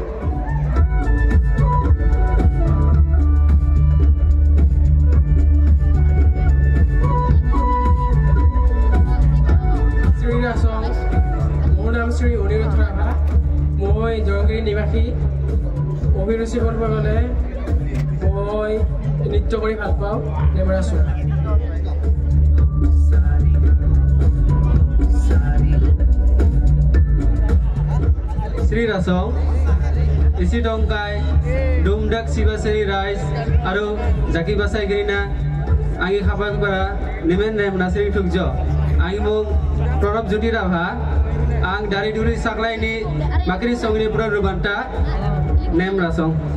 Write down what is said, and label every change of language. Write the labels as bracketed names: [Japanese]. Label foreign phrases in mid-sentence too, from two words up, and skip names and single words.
[Rabha] শ্ৰী ৰাচং। [Assamese] মোৰ নাম শ্ৰী অনিৰুদ্ধ ৰাভা। মই জয়গিৰি নিবাসী। অভিৰুচি কৰিব গ'লে মই নৃত্য কৰি ভাল পাওঁ। [Rabha] নেমৰাচং। Sri Rasong, Isi Dongkai, Dumdak Sibasari Rice, Aru Jaki Basai Girina, Angi Khapak Bara, Nimen Rem Nasri Tukjo, Angi Mung Pranab Jyoti Rabha, Ang Dari Duri Saklai ni Makri Songni Pura Rubanta, Nemrasong.